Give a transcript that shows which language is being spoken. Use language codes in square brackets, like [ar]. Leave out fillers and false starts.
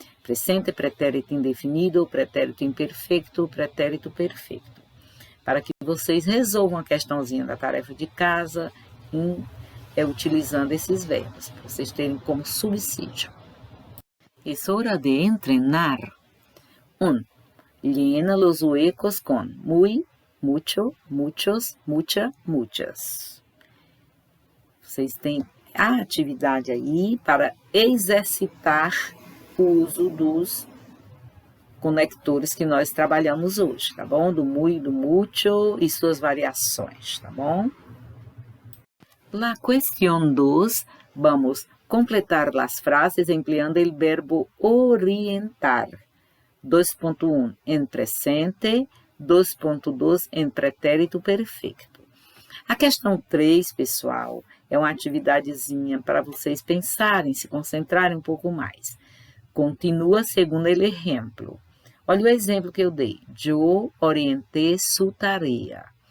[pt] Presente, pretérito indefinido, pretérito imperfeito, pretérito perfeito. Para que vocês resolvam a questãozinha da tarefa de casa utilizando esses verbos, para vocês terem como subsídio. É hora de treinar. 1. [es] Llena los huecos con muy, mucho, muchos, mucha, muchas. [pt] Vocês têm a atividade aí para exercitar o uso dos conectores que nós trabalhamos hoje, tá bom? Do muy, do mucho e suas variações, tá bom? [es] La cuestión 2, vamos completar las frases empleando el verbo orientar. [pt] 2.1 em presente, 2.2 em pretérito perfeito. A questão 3, pessoal, é uma atividadezinha para vocês pensarem, se concentrarem um pouco mais. Continua segundo o exemplo. Olha o exemplo que eu dei. Eu [es] orienté su tarea.